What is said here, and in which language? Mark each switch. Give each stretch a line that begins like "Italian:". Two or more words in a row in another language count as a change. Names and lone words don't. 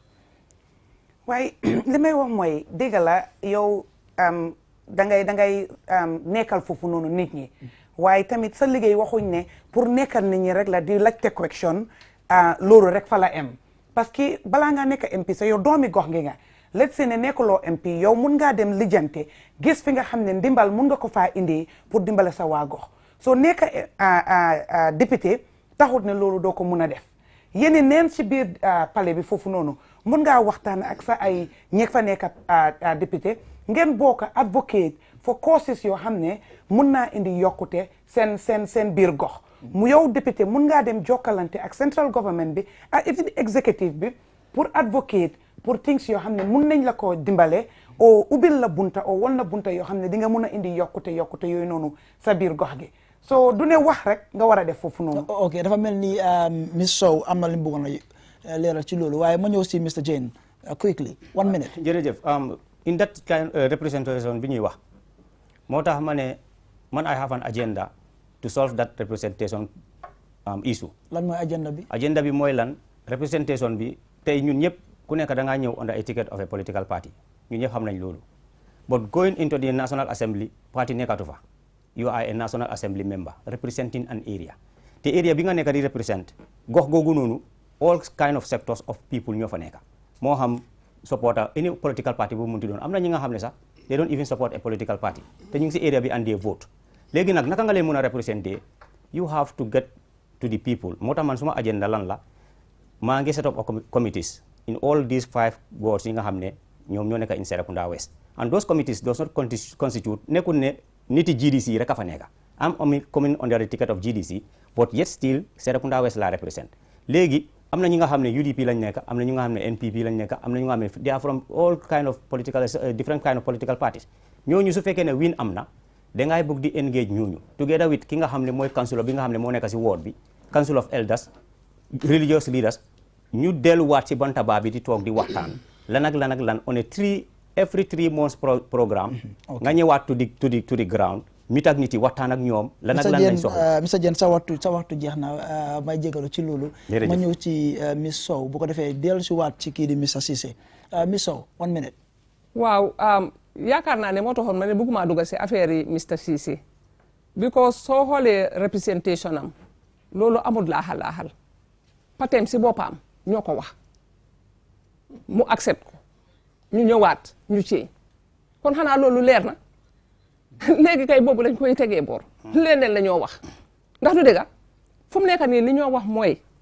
Wolof: waaye li may wax mooy dégg la yow da ngay nekkal foofu noonu nit ñi waaye tamit sa liggéey waxuñ ne pour nekkal nit ñi rek la di laajte correction loolu rek fa la am parce que balaa ngaa nekk MP sa yow doomi gox ngi nga
English: let's say
Wolof: ne nekkuloo MP yow mun ngaa dem lijjante gis fi nga xam ne ndimbal mun nga ko faa indi pour dimbale sa waa gox soo nekk député taxut ne loolu doo ko mun a def yéen neen ci biir palais bi foofu noonu mun ngaa waxtaan ak sa ay ñeeg fa nekk député ngeen bokk
English: advocate for causes
Wolof: yoo xam ne mun naa indi yokkute seen biir gox mu yow député mun ngaa dem jokkalante ak
English: central government
Wolof: bi ak executive bi pour advocate pour things yoo xam ne mun nañ la ko dimbale o ubbil la bunta o won la bunta yoo xam ne di nga mun a indi yokkute yooyu noonu sa biir gox gi so du ne wax rek nga war a def foofu noonu. ok dafa mel ni Miss Sow am na li mu bëggoon a leeral ci loolu waaye ma ñëw si Mr Jane
English: quickly 1 minute. jërëjëf in that kind representation
Wolof: bi ñuy wax moo tax ma ne man
English: I have an agenda to solve that representation issue.
Wolof: lan mooy agenda bi. agenda bi mooy lan representation bi tey ñun ñëpp ku nekk da ngaa ñëw
English: under a ticket of a political party
Wolof: ñun ñëpp xam nañ loolu
English: but going into the National Assembly
Wolof: party nekkatu fa
English: you are a National Assembly member representing an area
Wolof: te area bi nga nekk di represent gox googu noonu
English: all kind of sectors of people
Wolof: ñoo fa nekk moo xam supporter any
English: political party
Wolof: bu munti doon am na ñi nga xam ne sax
English: they don't even support a political party
Wolof: te ñu ngi si area bi
English: and they vote
Wolof: léegi nag naka nga leen mën a représenter
English: you have to get to the people
Wolof: moo tax man suma agenda lan la maa
English: ngi set up committees in all these 5 wards
Wolof: yi nga xam ne ñoom ñoo nekk
English: in Serekunda West and those committees does not constitute
Wolof: nekkul ne niti
English: GDC
Wolof: rek a fa nekk am
English: coming under the ticket of GDC but yet still
Wolof: Serekunda West la represent léegi am na ñi nga xam ne UDP lañ nekk am na ñu nga xam ne NPP lañ nekk am na ñu nga xam ne
English: they are from all kind of political different kind of political parties
Wolof: ñooñu su fekkee ne win am na dangay bëgg di engage ñooñu together with ki nga xam ne mooy councilor bi nga xam ne moo nekk si ward bi
English: council of elders religious leaders
Wolof: ñu delluwaat si bantaba bi di toog di waxtaan lan ak lan
English: on a every 3 months programme
Wolof: nga ñëwaat
English: to the ground
Wolof: mit ak nit yi waxtaan ak ñoom lan ak lan lañ soxla. Mr Jane sa waxtu jeex na may jégalu ci loolu ma ñëw ci Miss Sow bu ko defee dellu si waat ci kii di Mr Ceesay Miss Sow 1 minute. waaw yaakaar naa ne moo taxoon ma ne bëgguma dugg si affaire yi Mr Ceesay because soo xoolee representation am loolu amul laaxal patem si boppam ñoo ko wax mu accept ko ñu ñëwaat ñu ci kon xanaa loolu leer na léegi kay boobu lañ koy tegee boor leneen la ñoo wax ndax du dëgg fu mu nekk nii li ñoo wax mooy